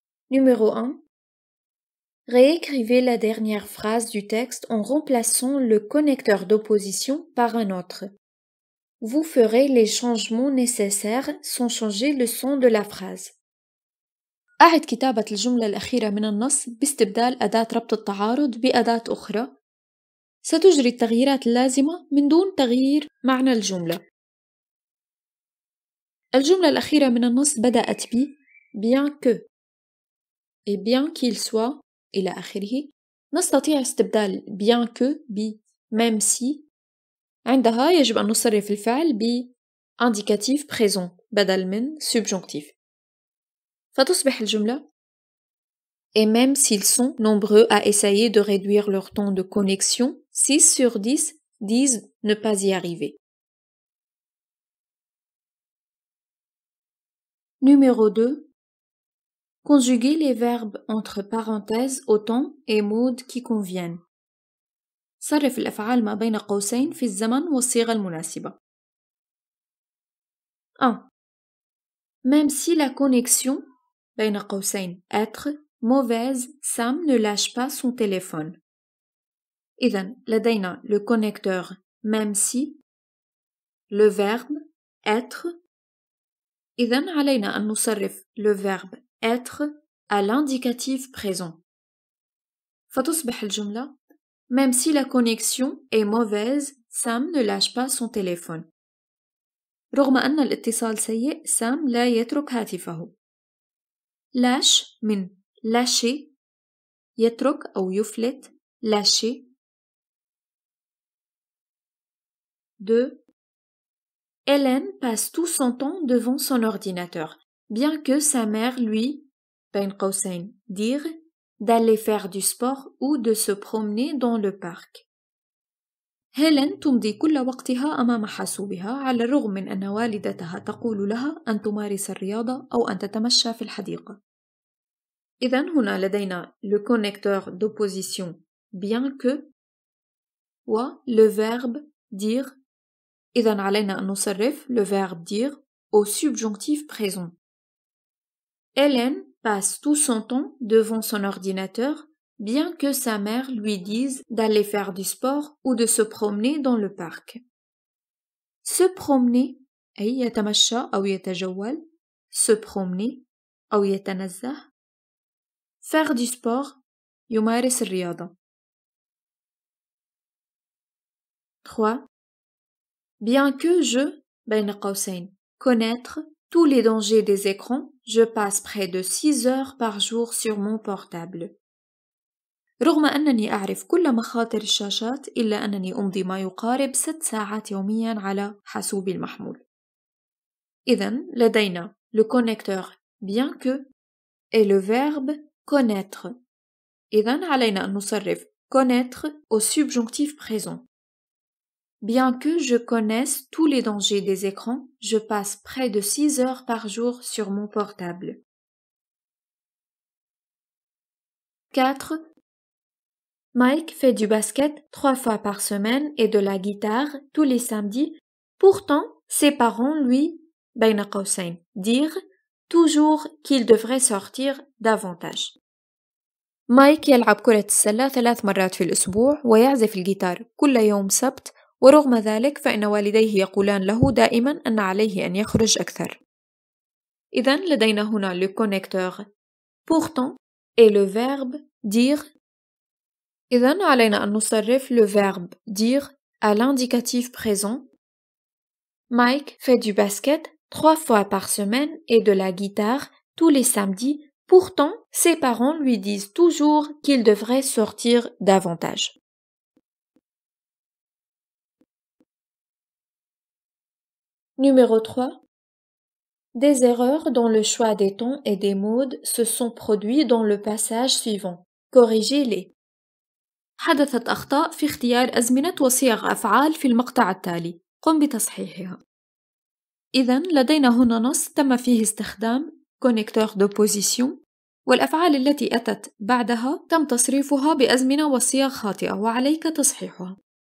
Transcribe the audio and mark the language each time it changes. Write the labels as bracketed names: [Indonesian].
[French] Numéro 1. Réécrivez la dernière phrase du texte en remplaçant le connecteur d'opposition par un autre. Vous ferez les changements nécessaires sans changer le son de la phrase. [Arabic] أعد كتابة الجملة الأخيرة من النص باستبدال أداة ربط التعارض بأداة أخرى. ستجري التغييرات اللازمة من دون تغيير معنى الجملة. الجملة الأخيرة من النص بدأت ب [French] bien que et bien qu'il soit [Arabic] إلى آخره. نستطيع استبدال bien que ب même si. عندها يجب أن نصرف الفعل ب [French] indicatif présent [Arabic] بدل من subjonctif. فتصبح الجملة [French] Et même s'ils sont nombreux à essayer de réduire leur temps de connexion, 6 sur 10 disent ne pas y arriver. Numéro 2. Conjuguer les verbes entre parenthèses au temps et modes qui conviennent. [Arabic] صرف الأفعال ما بين قوسين في الزمن والصيغة المناسبة. 1. [French] Même si la connexion [Arabic] بين قوسين [French] être mauvaise, Sam ne lâche pas son téléphone. [Arabic] إذن لدينا [French] le connecteur même si, le verbe être. [Arabic] إذن علينا أن نصرف [French] le verbe être à l'indicatif présent. [Arabic] فتصبح الجملة [French] Même si la connexion est mauvaise, Sam ne lâche pas son téléphone. [Arabic] رغم أن الاتصال سيء، سام لا يترك هاتفه. lâche من lâcher يترك أو يفلت lâcher. 2. [French] Hélène passe tout son temps devant son ordinateur, bien que sa mère lui, [Arabic] بين قوسين, [French] dire d'aller faire du sport ou de se promener dans le parc. [Arabic] هيلين تمضي كل وقتها أمام حاسوبها على الرغم من أن والدتها تقول لها أن تمارس الرياضة أو أن تتمشى في الحديقة. إذن هنا لدينا [French] le connecteur d'opposition bien que و le verbe dire. [Arabic] إذن علينا أن نصرف [French] le verbe dire au subjonctif présent. Hélène passe tout son temps devant son ordinateur bien que sa mère lui dise d'aller faire du sport ou de se promener dans le parc. Se promener [Arabic] أي يتمشى أو يتجول. [French] Se promener [Arabic] أو يتنزه. [French] Faire du sport [Arabic] يمارس الرياضة. [French] 3. Bien que je [Arabic] بين قوسين [French] connaître tous les dangers des écrans, je passe près de 6 heures par jour sur mon portable. [Arabic] رغم أنني أعرف كل مخاطر الشاشات إلا أنني أمضي ما يقارب 6 ساعات يوميا على حاسوبي المحمول. إذن لدينا [French] le connecteur bien que et le verbe connaître. [Arabic] إذن علينا أن نصرف [French] connaître au subjonctif présent. Bien que je connaisse tous les dangers des écrans, je passe près de 6 heures par jour sur mon portable. 4. Mike fait du basket 3 fois par semaine et de la guitare tous les samedis. Pourtant, ses parents lui, [Arabic] بين قوسين, [French] dire toujours qu'il devrait sortir davantage. [Arabic] مايك يلعب كرة السلة 3 مرات في الأسبوع ويعزف الجيتار كل يوم سبت، ورغم ذلك فإن والديه يقولان له دائما أن عليه أن يخرج أكثر. إذن لدينا هنا [French] le connecteur pourtant et le verbe dire. [Arabic] إذن علينا أن نصرف [French] le verbe dire à l'indicatif présent. Mike fait du basket 3 fois par semaine et de la guitare tous les samedis. Pourtant, ses parents lui disent toujours qu'il devrait sortir davantage. Numéro 3. Des erreurs dans le choix des tons et des modes se sont produits dans le passage suivant. Corrigez-les. [Arabic] حدثت أخطاء في اختيار أزمنة وصيغ أفعال في المقطع التالي. قم بتصحيحها. إذن لدينا هنا نص تم فيه استخدام connecteur d'opposition، والأفعال التي أتت بعدها تم تصريفها بأزمنة وصيغ خاطئة وعليك تصحيحها.